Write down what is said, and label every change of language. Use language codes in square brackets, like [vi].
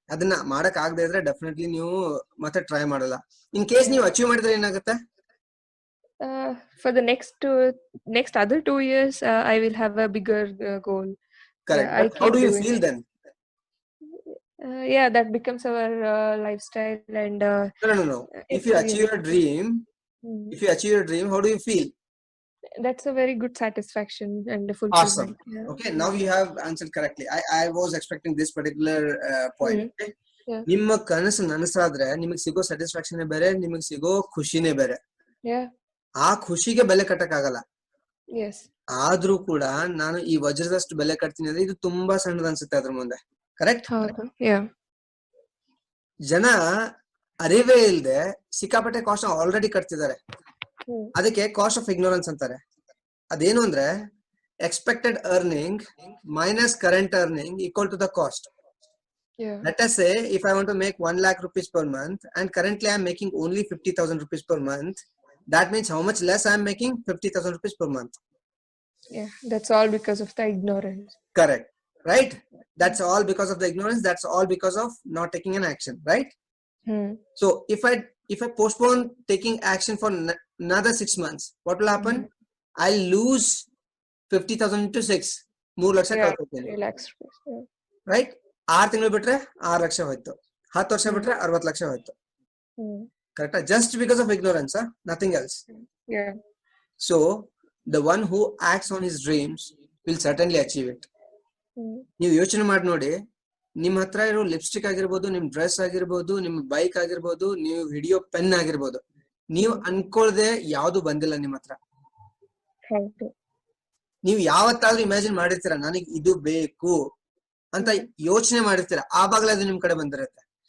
[kn] ಅದನ್ನ ಮಾಡಕ್ ಆಗದೆ ಇದ್ರೆ ಡೆಫಿನೆಟ್ಲಿ ನೀವು ಮತ್ತೆ ಟ್ರೈ ಮಾಡಲ್ಲ. ಇನ್ ಕೇಸ್ ನೀವು ಅಚೀವ್ ಮಾಡಿದ್ರೆ ಏನಾಗುತ್ತೆ? [en] For the next other 2 years, I will have a bigger goal. Correct. How do you feel then? Yeah, that becomes our lifestyle and no. If you achieve your dream, how do you feel? That's a very good satisfaction and fulfillment. Awesome. Yeah. Okay, now you have answered correctly. I was expecting this particular point. Okay? [kn] ನಿಮ್ಮ ಕನಸು ನನಸಾದ್ರೆ ನಿಮಗೆ ಸಿಗೋ satisfaction ಬೇರೆ, ನಿಮಗೆ ಸಿಗೋ ಖುಷಿನೇ ಬೇರೆ. ಆ ಖುಷಿಗೆ ಬೆಲೆ ಕಟ್ಟಕ್ಕಾಗಲ್ಲ. ಆದ್ರೂ ಕೂಡ ನಾನು ಈ ವಜ್ರದಷ್ಟು ಬೆಲೆ ಕಟ್ತೀನಿ ಅಂದ್ರೆ ಇದು ತುಂಬಾ ಸಣ್ಣದ ಅನ್ಸುತ್ತೆ ಅದ್ರ ಮುಂದೆ. ಕರೆಕ್ಟ್? ಜನ ಅರಿವೇ ಇಲ್ಲದೆ ಸಿಕ್ಕಾಪಟ್ಟೆ ಕಾಸ್ಟ್ ಆಲ್ರೆಡಿ ಕಟ್ತಿದ್ದಾರೆ. ಅದಕ್ಕೆ ಕಾಸ್ಟ್ ಆಫ್ ಇಗ್ನೋರೆನ್ಸ್ ಅಂತಾರೆ. ಅದೇನು ಅಂದ್ರೆ expected earning minus current earning equal to the cost. [en] Let us say if I want to make 1 lakh rupees per month and currently I am making only 50,000 rupees per month, that means how much less I am making? 50,000 rupees per month. Yeah, that's all because of the ignorance. Correct. Right? That's all because of the ignorance. That's all because of not taking an action. Right? So if I postpone taking action for another 6 months, what will happen? I'll lose 50,000 into 6. [kn] 3 lakh ಕಳ್ಕೊತೀನಿ. [en] Right? [kn] 6 ತಿಂಗಳು ಬಿಟ್ರೆ 6 ಲಕ್ಷ ಹೋಯ್ತು. 10 ವರ್ಷ ಬಿಟ್ರೆ 60 ಲಕ್ಷ ಹೋಯ್ತು. Correct? [en] Just because of ignorance, nothing else. Yeah. So the one who acts on his dreams will certainly achieve it. [kn] ನೀವು ಯೋಚನೆ ಮಾಡಿ ನೋಡಿ, ನಿಮ್ಮ ಹತ್ರ ಇರೋ ಲಿಪ್ಸ್ಟಿಕ್ ಆಗಿರ್ಬೋದು, ನಿಮ್ ಡ್ರೆಸ್ ಆಗಿರ್ಬೋದು, ನಿಮ್ ಬೈಕ್ ಆಗಿರ್ಬೋದು, ನೀವು ಹಿಡಿಯೋ ಪೆನ್ ಆಗಿರ್ಬೋದು, ನೀವು ಅನ್ಕೊಳ್ದೆ ಯಾವ್ದು ಬಂದಿಲ್ಲ ನಿಮ್ಮ ಹತ್ರ. ನೀವು ಯಾವತ್ತಾದ್ರೂ ಇಮ್ಯಾಜಿನ್ ಮಾಡಿರ್ತೀರಾ ನನಗೆ ಇದು ಬೇಕು ಅಂತ ಯೋಚನೆ ಮಾಡಿರ್ತೀರಾ, ಆವಾಗಲೇ ಅದು ನಿಮ್ ಕಡೆ ಬಂದಿರುತ್ತೆ.